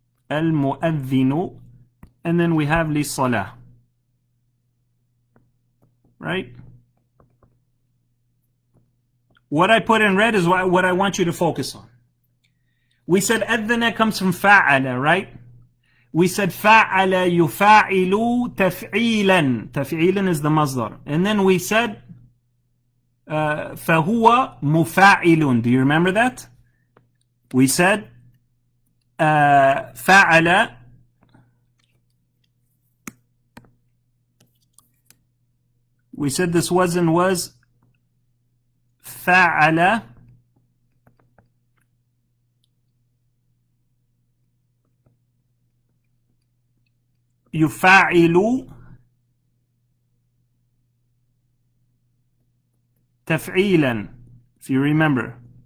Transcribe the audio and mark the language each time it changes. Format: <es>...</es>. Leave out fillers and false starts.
<ar>المؤذن.</ar> <en>And then we have للصلاة. Right? What I put in red is what I want you to focus on. We said أذن comes from فَعَلَ, right? We said</en> <ar>فَعَلَ يُفَاعِلُ تَفْعِيلًا.</ar> <en>تَفْعِيلًا is the masdar. And then we said</en> <ar>فَهُوَ مُفَاعِلٌ.</ar> <en>Do you remember that? We said فَعَلَ we said this wazn was</en> <ar>فَعَلَ يفاعل تفعيلا,</ar> <en>if you remember.</en>